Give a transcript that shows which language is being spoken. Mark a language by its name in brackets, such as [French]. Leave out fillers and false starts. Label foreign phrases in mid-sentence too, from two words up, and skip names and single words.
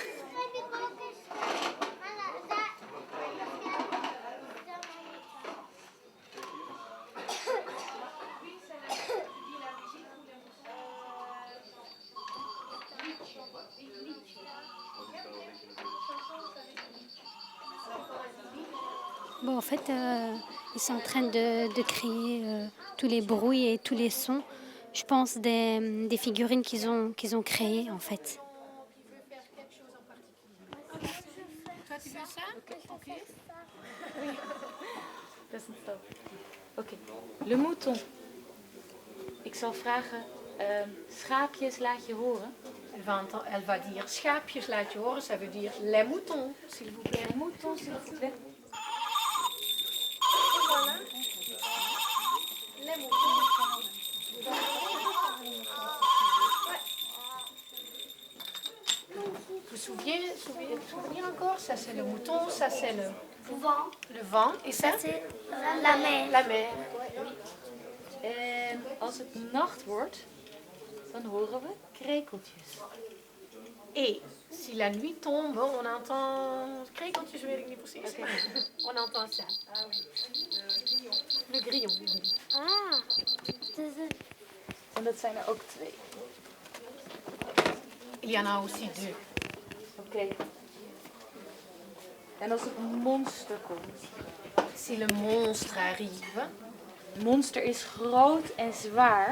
[French] Bon, en fait, ils sont en train de créer tous les bruits et tous les sons. Je pense des figurines qu'ils ont créées, en fait. Toi, tu veux ça? Ok. [Dutch] Dat is een stap. Oké. [French] Le mouton. [Dutch] Ik zal vragen, schaapjes laat je horen. [French] Elle va dire [Dutch] schaapjes laat je horen, [French] ça veut dire les moutons, s'il vous plaît. Les moutons, s'il vous plaît. Voilà. Les moutons. Vous souvenez encore? Ça c'est le mouton, ça c'est le vent. Et ça C'est la mer. la mer. [Dutch] En als het nacht wordt, dan horen we krekeltjes. [French] Et si la nuit tombe, on entend... [Dutch] Krekeltjes weet ik niet precies. Okay. [French] On entend ça. Le grillon. Ah, [Dutch] En dat zijn er ook 2. [French] Il y en a aussi 2. [Dutch] Oké. En als het monster komt. [French] Si le monstre arrive, [Dutch] Het monster is groot en zwaar.